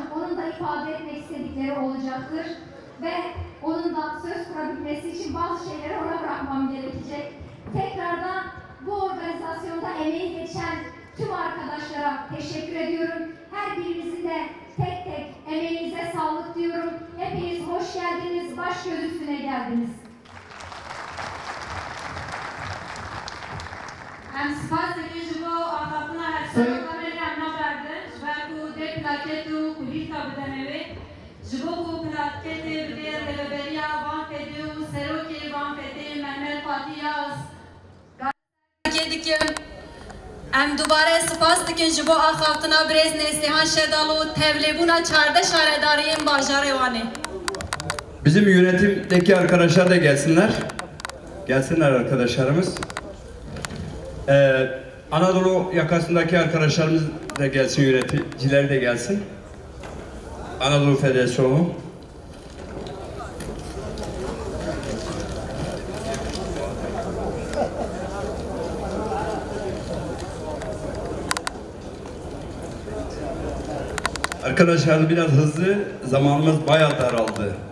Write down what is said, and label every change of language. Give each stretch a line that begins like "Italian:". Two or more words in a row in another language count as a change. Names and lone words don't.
Turkish: Onun da ifade etmek istedikleri olacaktır. Ve onun da söz kurabilmesi için bazı şeyleri ona bırakmam gerekecek. Tekrardan bu organizasyonda emeği geçen tüm arkadaşlara teşekkür ediyorum. Her birinizin de tek tek emeğinize sağlık diyorum. Hepiniz hoş geldiniz, baş göz üstüne geldiniz.
Kurdish: Em spas dikim ji bo axaptina hevsera kamerê em naberdin ji ber ku dê plakêt û kulîlka bidin evê ji bo ku plakêtê bidê rêveberiya Van Fêdê û serokê Van Fêdê Mehmet Fatih Yaz dikim. Em dubare spas dikin ji bo axaptina Birêz Neslihan Şedal û tevlêbûna çarde şaredariyên bajarê Wanê.
Turkish: Bizim yönetimdeki arkadaşlar da gelsinler. Gelsinler arkadaşlarımız. Anadolu yakasındaki arkadaşlarımız da gelsin, yöneticiler de gelsin. Anadolu Federasyonu. Arkadaşlar biraz hızlı, zamanımız bayağı daraldı.